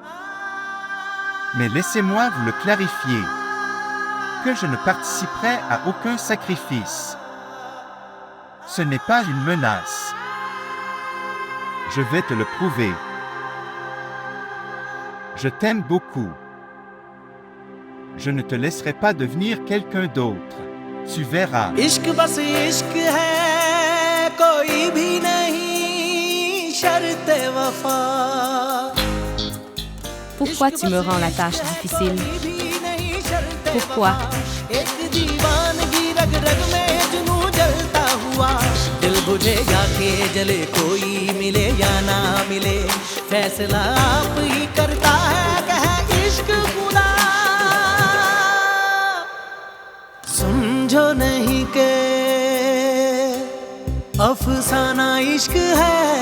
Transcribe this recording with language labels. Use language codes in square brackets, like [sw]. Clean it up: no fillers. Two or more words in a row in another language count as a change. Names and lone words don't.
[fr] Mais laissez-moi vous le clarifier, que je ne participerai à aucun sacrifice. Ce n'est pas une menace. Je vais te le prouver. Je t'aime beaucoup. Je ne te laisserai pas devenir quelqu'un d'autre. Tu verras. [ur] عشق بس عشق ہے کوئی بھی نہیں شرط وفا. [fr] Pourquoi tu me rends la tâche difficile? Pourquoi? [ur] ایک دیوانگی رگ رگ میں جنون جلتا ہوا. دل بجھے گا کہ جلے کوئی ملے یا نہ ملے. فیصلہ آپ ہی کرتا ہے کہ عشق خدا. سمجھو نہیں کہ افسانہ عشق ہے.